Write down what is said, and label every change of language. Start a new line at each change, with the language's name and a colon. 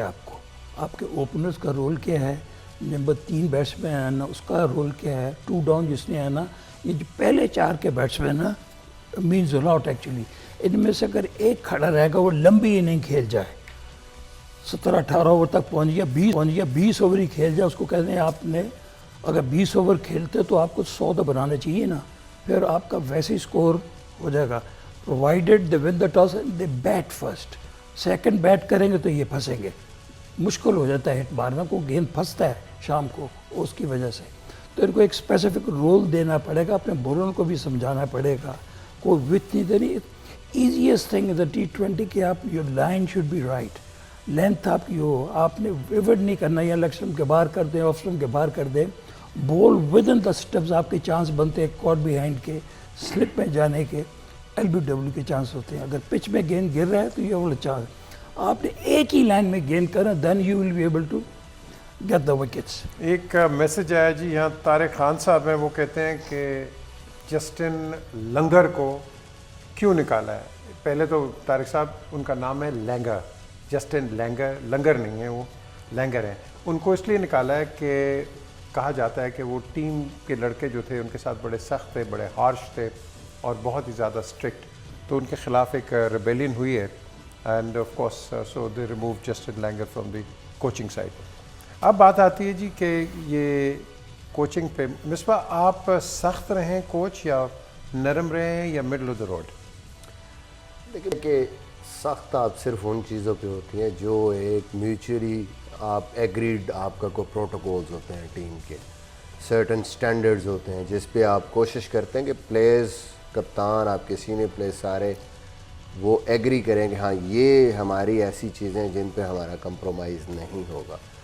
Urdu: آپ کو آپ کے اوپنرز کا رول کیا ہے, نمبر 3 بیٹسمین ہے نا, اس کا رول کیا ہے, 2 ڈاؤن جس نے ہے نا, یہ جو پہلے 4 کے بیٹسمین نا
English: Means a lot actually.
Urdu: ان میں سے اگر ایک کھڑا رہے گا وہ لمبی اننگ کھیل جائے, 17-18 اوور تک پہنچ گیا, 20 اوور ہی کھیل جائے, اس کو کہتے ہیں آپ نے اگر 20 اوور کھیلتے تو آپ کو 100 تو بنانا چاہیے نا, پھر آپ کا ویسے ہی اسکور ہو جائے گا.
English: Provided they won the toss they bat first.
Urdu: Second bit کریں گے تو یہ پھنسیں گے, مشکل ہو جاتا ہے ہٹ مارنا, کو گیند پھنستا ہے شام کو اس کی وجہ سے. تو ان کو ایک اسپیسیفک رول دینا پڑے گا, اپنے بولروں کو بھی سمجھانا پڑے گا. کوئی وتھ نہیں دینی.
English: easiest thing is a T20
Urdu: کہ آپ
English: your line should be right,
Urdu: length آپ کی ہو, آپ نے ویورڈ نہیں کرنا, یا لیگ اسٹمپ کے باہر کر دیں, آف اسٹمپ کے باہر کر دیں,
English: ball within the stumps
Urdu: آپ کے چانس بنتے ہیں کاٹ بیہائنڈ کے, سلپ میں جانے کے, LBW کے چانس ہوتے ہیں. اگر پچ میں گیند گر رہا ہے تو یہ والا چانس, آپ نے ایک ہی لائن میں گیند کرنا,
English: Then you will be able to get the wickets.
Urdu: ایک میسج آیا جی یہاں, طارق خان صاحب ہیں, وہ کہتے ہیں کہ جسٹن لنگر کو کیوں نکالا ہے. پہلے تو طارق صاحب ان کا نام ہے لینگر, جسٹن لینگر, لنگر نہیں ہے وہ, لینگر ہیں. ان کو اس لیے نکالا ہے کہ کہا جاتا ہے کہ وہ ٹیم کے لڑکے جو تھے ان کے ساتھ بڑے سخت تھے, بڑے ہارش تھے اور بہت ہی زیادہ اسٹرکٹ, تو ان کے خلاف ایک ریبیلین ہوئی ہے.
English: And of course so they remove Justin Langer from the coaching side.
Urdu: اب بات آتی ہے جی کہ یہ کوچنگ پہ, مصباح آپ سخت رہیں کوچ یا نرم رہیں یا مڈل آف دا روڈ؟ لیکن کہ سخت آپ صرف ان چیزوں پہ ہوتی ہیں جو ایک میوچولی آپ ایگریڈ, آپ کا کوئی پروٹوکولز ہوتے ہیں ٹیم کے, سرٹن سٹینڈرڈز ہوتے ہیں جس پہ آپ کوشش کرتے ہیں کہ پلیئرز, کپتان, آپ کے سینئر پلیئرز سارے وہ ایگری کریں کہ ہاں یہ ہماری ایسی چیزیں جن پہ ہمارا کمپرومائز نہیں ہوگا.